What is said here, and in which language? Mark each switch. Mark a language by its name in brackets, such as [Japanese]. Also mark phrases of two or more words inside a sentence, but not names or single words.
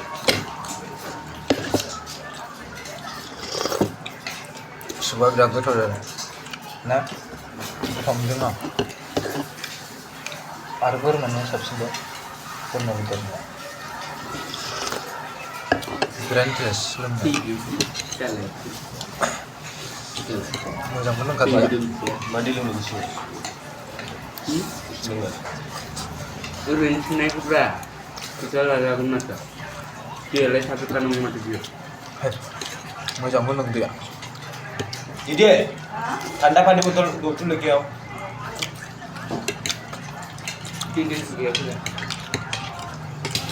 [Bodo] सुबा बिराद गोथाव जादों ना गोथाव मोनदों आं आरो बोरमानिया साबसिनबो बोरमा बेदरनिया बिराद इन्टारेस्ट लोंनो मोजांबो लोंखादों मा दै लोंनो गोसो लोङो ओरैनो सोंनायखौब्रा फैसा लाजागोन माथो दैयालाय साबेसे नंगौ माथो बियो मोजांबो लोंदैया [Hindi] दीदी ठंडा पानी बोतल डॉक्टर लेके आओ 3 दिन से गया था